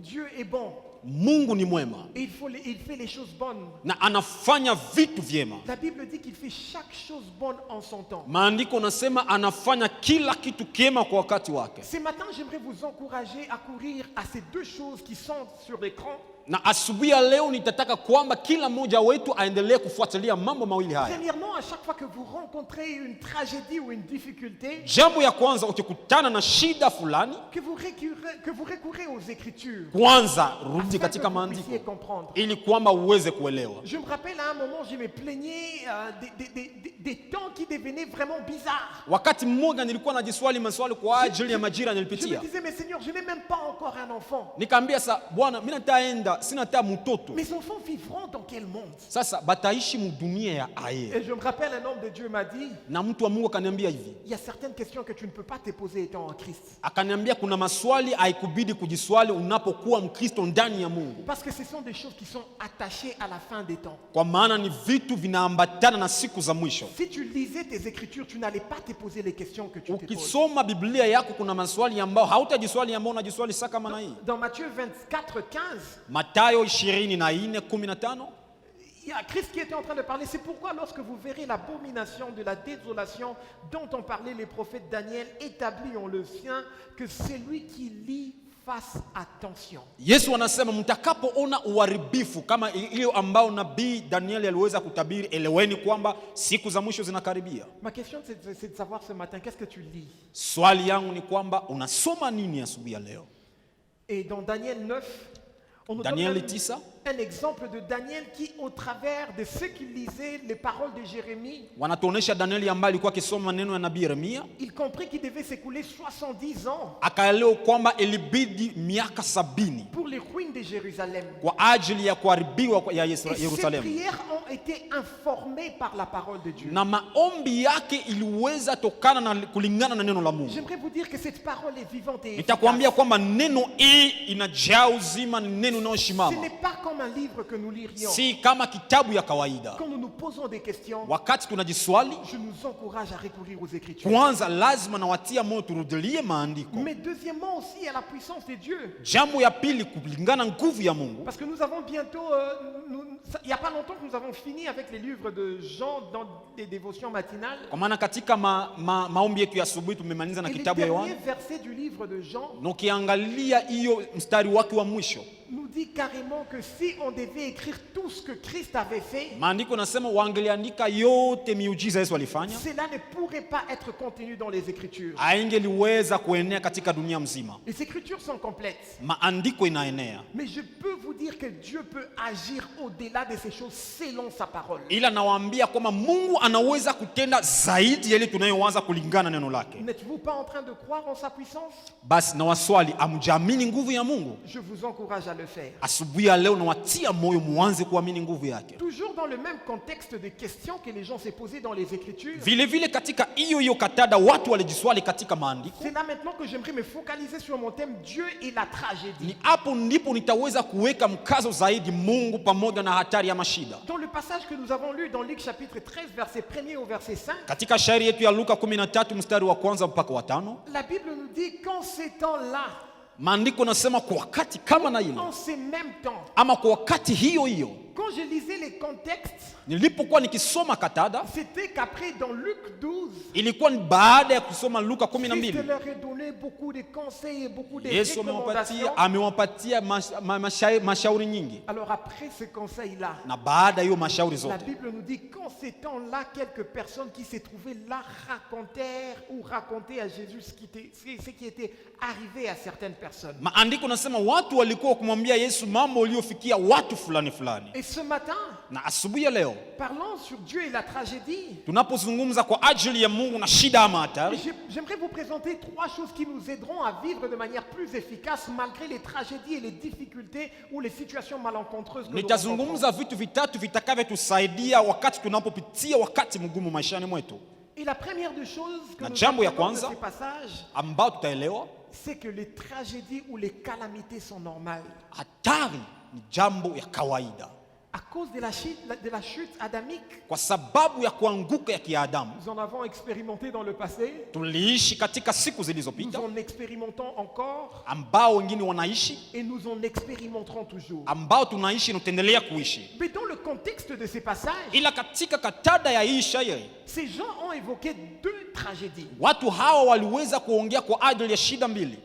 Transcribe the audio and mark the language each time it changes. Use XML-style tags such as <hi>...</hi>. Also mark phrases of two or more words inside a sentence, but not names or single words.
<fr>Dieu est bon.</fr> <sw>Mungu ni mwema</sw> <fr>Et il fait les choses bonnes.</fr> <sw>na anafanya vitu vyema.</sw> <fr>La Bible dit qu'il fait chaque chose bonne en son temps.</fr> <sw>Maandiko nasema anafanya kila kitu kiema kwa wakati wake.</sw> <fr>Ce matin, j'aimerais vous encourager à courir à ces deux choses qui sont sur l'écran.</fr> <sw>Na asubuhi ya leo nitataka kwamba kila mmoja wetu aendelee kufuatilia mambo mawili haya.</sw> <fr>Premièrement, à chaque fois que vous rencontrez une tragédie ou une difficulté,</fr> <sw>Jambo ya kwanza, ukikutana na shida fulani,</sw> <fr>que vous recourez aux Écritures</fr> <sw>kwanza rudi</sw> <fr>afin que</fr> <sw>katika</sw> <fr>vous puissiez</fr> <sw>maandiko</sw> <fr>comprendre.</fr> <sw>ili kwamba uweze kuelewa.</sw> <fr>Je me rappelle à un moment, je me plaignais des temps qui devenaient vraiment bizarres.</fr> <sw>Wakati mmoja nilikuwa najiswali maswali kwa ajili ya majira</sw> <fr>Je me</fr> <sw>nilipitia.</sw> <fr>disais, mais Seigneur, je n'ai même pas encore un enfant.</fr> <sw>Nikaambia sasa, Bwana, mimi nataenda, sina hata mtoto.</sw> <fr>Mes enfants vivront dans quel monde?</fr> <sw>Sasa bataishi mudunia ya aye.</sw> <fr>Et je me rappelle, un homme de Dieu m'a dit,</fr> <sw>Na mtu wa Mungu akaniambia hivi.</sw> <fr>il y a certaines questions que tu ne peux pas te poser étant en Christ.</fr> <sw>Akaniambia kuna maswali haikubidi kujiswali unapokuwa Mkristo ndani ya Mungu.</sw> <fr>Parce que ce sont des choses qui sont attachées à la fin des temps.</fr> <sw>Kwa maana ni vitu vinaambatana na siku za mwisho.</sw> <fr>Si tu lisais tes Écritures, tu n'allais pas te poser les questions que tu te poses.</fr> <sw>Ukisoma Biblia yako kuna maswali ambao hautajiswali ambao unajiswali sasa kama na hii.</sw> <fr>Dans Matthieu 24:15,</fr> <sw>Mathayo 24:15,</sw> <fr>il y a Christ qui était en train de parler. C'est pourquoi lorsque vous verrez l'abomination de la désolation dont ont parlé les prophètes Daniel, établi en le sien, que celui qui lit fasse attention.</fr> <sw>Yesu anasema mtakapoona uharibifu kama ile ambao nabii Danieli aliweza kutabiri, eleweni kwamba siku za mwisho zinakaribia.</sw> <fr>Ma question c'est de savoir ce matin, qu'est-ce que tu lis?</fr> <sw>Swali yangu ni kwamba unasoma nini asubuhi ya leo?</sw> <fr>Et dans Daniel 9, on nous Daniel donne 9, un exemple de Daniel qui, au travers de ceux qui lisaient les paroles de Jérémie,</fr> <sw>wanatuonesha Danieli ambaye alikuwa akisoma maneno ya nabii Yeremia,</sw> <fr>il comprit qu'il devait s'écouler 70 ans</fr> <sw>akaelewa kwamba ilibidi miaka 70</sw> <fr>pour les ruines de Jérusalem.</fr> <sw>kwa ajili ya kuharibiwa ya</sw> <fr>Et ces</fr> <sw>Yerusalemu.</sw> <fr>prières ont été informées par la parole de Dieu.</fr> <sw>Na maombi yake iliweza tokana na kulingana na neno la Mungu.</sw> <fr>J'aimerais vous dire que cette parole est vivante et</fr> <sw>Nitakwambia</sw> <fr>efficace.</fr> <sw>kwamba neno hii inajaa uzima, ni neno</sw> <fr>Ce</fr> <sw>linalosimama.</sw> <fr>n'est pas comme un livre que nous lirions.</fr> <sw>Si kama kitabu ya kawaida.</sw> <fr>Quand nous nous posons des questions,</fr> <sw>Wakati tunajiswali,</sw> <fr>je nous encourage à recourir aux Écritures.</fr> <sw>kwanza lazima nawatia moyo turudilie maandiko.</sw> <fr>Mais deuxièmement aussi à la puissance de Dieu.</fr> <sw>Jambo ya pili, kulingana nguvu ya Mungu.</sw> <fr>Parce que nous avons bientôt, il n'y a pas longtemps que nous avons fini avec les livres de Jean dans des dévotions matinales.</fr> <sw>Kwa maana katika maombi yetu ya asubuhi tumemaliza na</sw> <fr>Et les</fr> <sw>kitabu ya Yohana.</sw> <fr>derniers versets du livre de Jean</fr> <sw>Na ukiangalia hiyo mstari wake wa mwisho,</sw> <fr>nous dit carrément que si on devait écrire tout ce que Christ avait fait,</fr> <sw>maandiko nasema wangeliandika yote miujiza Yesu alifanya,</sw> <fr>cela ne pourrait pas être contenu dans les Écritures.</fr> <sw>haingeliweza kuenea katika dunia mzima.</sw> <fr>Les Écritures sont complètes.</fr> <sw>Maandiko inaenea.</sw> <fr>Mais je peux vous dire que Dieu peut agir au-delà de ces choses selon sa parole.</fr> <sw>Ila nawaambia kwamba Mungu anaweza kutenda zaidi ya ile tunayowaza kulingana na neno lake.</sw> <fr>N'êtes-vous pas en train de croire en sa puissance?</fr> <sw>Basi na waswali, amjaamini nguvu ya Mungu?</sw> <fr>Je vous encourage à le faire.</fr> <sw>Asubuhi ya leo nawatia moyo muanze kuamini nguvu yake.</sw> <fr>Toujours dans le même contexte de questions que les gens s'est posées dans les Écritures.</fr> <sw>Vile vile katika hiyo katada watu walijiswali katika maandiko.</sw> <fr>C'est là maintenant que j'aimerais me focaliser sur mon thème Dieu et la tragédie.</fr> <sw>Ni hapo ndipo nitaweza kuweka mkazo zaidi Mungu pamoja na hatari ya mashida.</sw> <fr>Dans le passage que nous avons lu dans Luc chapitre 13 verset 1er au verset 5,</fr> <sw>Katika shairi yetu ya Luka 13 mstari wa kwanza mpaka wa 5,</sw> <fr>la Bible nous dit qu'en ces temps-là,</fr> <sw>maandiko nasema kwa wakati kama na ile</sw> <fr>en ces mêmes temps,</fr> <sw>ama kwa wakati hiyo hiyo,</sw> <fr>quand je lisais les contextes,</fr> <sw>nilipokuwa nikisoma katada,</sw> <fr>c'était qu'après dans Luc 12,</fr> <sw>ilikuwa ni baada ya kusoma Luka</sw> <fr>Christ</fr> <sw>12.</sw> <fr>leur a donné beaucoup de conseils et beaucoup de</fr> <sw>Yesu</sw> <fr>recommandations.</fr> <sw>amewapatia mashauri nyingi,</sw> <fr>Alors après ce conseil-là,</fr> <sw>na baada hiyo mashauri</sw> <fr>la</fr> <sw>zote,</sw> <fr>Bible nous dit qu'en ces temps-là, quelques personnes qui se trouvaient là racontaient à Jésus ce qui était arrivé à certaines personnes.</fr> <sw>maandiko nasema watu walikuwa kumwambia Yesu mambo uliofikia watu fulani fulani.</sw> <fr>Et ce matin,</fr> <sw>Na asubuhi ya leo</sw> <fr>parlant sur Dieu et la tragédie,</fr> <sw>tunapozungumza kwa ajili ya Mungu na shida ama hatari,</sw> <fr>j'aimerais vous présenter 3 choses qui nous aideront à vivre de manière plus efficace malgré les tragédies et les difficultés ou les situations malencontreuses que nous rencontrons.</fr> <sw>nitazungumza vitu vitatu vitakavyotusaidia wakati tunapopitia wakati mgumu maishani mwetu.</sw> <fr>Et la première des choses que</fr> <sw>Na</sw> <fr>nous</fr> <sw>jambo ya</sw> <fr>apprenons de</fr> <sw>kwanza</sw> <fr>ces passages,</fr> <sw>ambao tutaelewa,</sw> <fr>c'est que les tragédies ou les calamités sont normales.</fr> <sw>hatari ni jambo ya kawaida.</sw> <fr>À cause de la chute adamique,</fr> <sw>Kwa sababu ya kuanguka ya kiadamu,</sw> <fr>nous en avons expérimenté dans le passé,</fr> <sw>tuliishi katika siku</sw> <fr>nous</fr> <sw>zilizopita,</sw> <fr>en expérimentons encore</fr> <sw>ambao wengine wanaishi,</sw> <fr>et nous en expérimenterons toujours.</fr> <sw>ambao tunaishi na tutaendelea kuishi.</sw> <fr>Mais dans le contexte de ces passages,</fr> <sw>Ila katika katada ya hii shairi,</sw> <fr>ces gens ont évoqué deux tragédies.</fr> <sw>watu hawa waliweza kuongea kwa ajili ya shida mbili.</sw>